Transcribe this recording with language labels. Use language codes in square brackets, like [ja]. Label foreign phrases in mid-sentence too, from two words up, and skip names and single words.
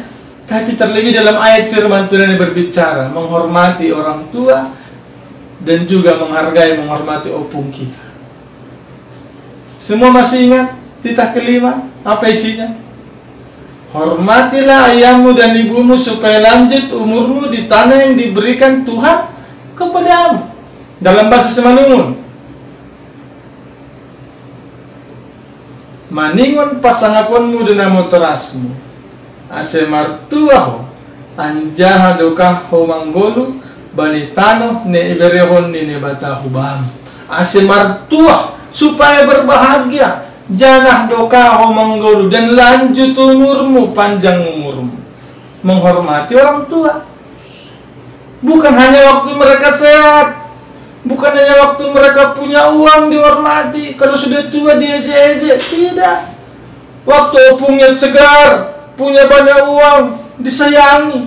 [id] Tapi terlebih dalam ayat firman Tuhan ini berbicara menghormati orang tua dan juga menghargai, menghormati opung kita. Semua masih ingat titah kelima? Apa isinya? Hormatilah ayahmu dan ibumu supaya lanjut umurmu di tanah yang diberikan Tuhan kepadamu. Dalam bahasa [bts] Semanungun, maningon pasangaponmu dan amotorasmu ase martuaho anjaha dokaho manggolu banitano ne iberehon ni nebatahu bam. Ase martuah [id] supaya berbahagia, [bts] janah dokaho manggolu, [id] dan lanjut umurmu, panjang umurmu. Menghormati orang tua. Bukan hanya waktu mereka sehat, bukan hanya waktu mereka punya uang dihormati, kalau sudah tua diejek-ejek. Tidak. Waktu opungnya segar, punya banyak uang, disayangi.